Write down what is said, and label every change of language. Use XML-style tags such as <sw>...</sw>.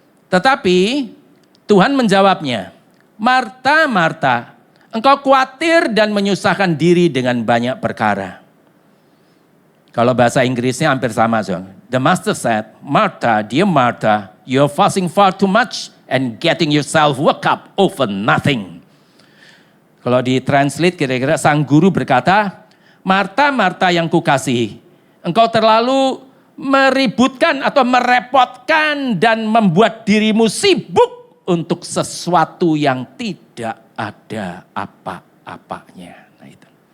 <id>Tetapi Tuhan menjawabnya, Marta, Marta, engkau khawatir dan menyusahkan diri dengan banyak perkara. Kalau bahasa Inggrisnya hampir sama.</id> <en>So. The master said, Martha, dear Martha, you're fussing far too much and getting yourself worked up over nothing.</en> <id>Kalau ditranslate kira-kira sang guru berkata, Marta, Marta yang kukasihi, engkau terlalu meributkan atau merepotkan dan membuat dirimu sibuk untuk sesuatu yang tidak ada apa-apanya. Nah itu.</id>